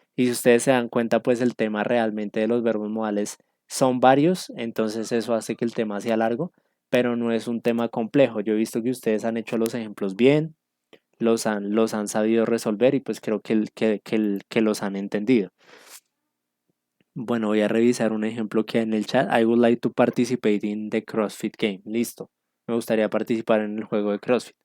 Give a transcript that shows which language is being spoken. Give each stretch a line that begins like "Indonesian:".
Spanish: Y si ustedes se dan cuenta, pues el tema realmente de los verbos modales son varios, entonces eso hace que el tema sea largo, pero no es un tema complejo. Yo he visto que ustedes han hecho los ejemplos bien, los han sabido resolver y pues creo que los han entendido. Bueno, voy a revisar un ejemplo que hay en el chat.
English: I would like to participate in the CrossFit game.
Spanish: Listo. Me gustaría participar en el juego de CrossFit.